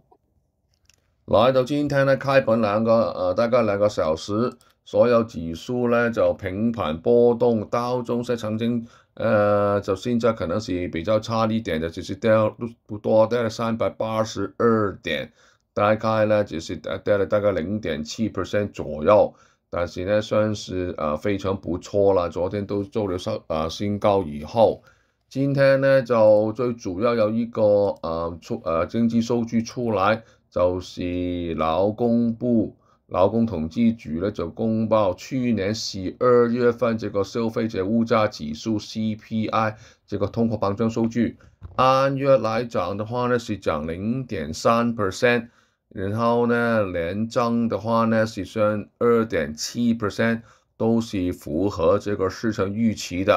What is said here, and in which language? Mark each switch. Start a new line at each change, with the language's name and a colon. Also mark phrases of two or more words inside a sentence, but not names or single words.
Chinese: 来到今天呢，开盘大概2个小时，所有指数呢就平盘波动，道琼斯曾经就现在可能是比较差一点的，只是掉不多，掉了382点，大概呢只是掉了大概0.7% 左右，但是呢算是非常不错了，昨天都做了新高以后。今天呢，就最主要有一个经济数据出来，就是勞工統計局呢就公佈去年12月份這個消費者物價指數 CPI 這個通貨膨脹數據，按月來漲的話呢是漲0.3%，然後呢年增的話呢是算2.7%，都是符合這個市場預期的。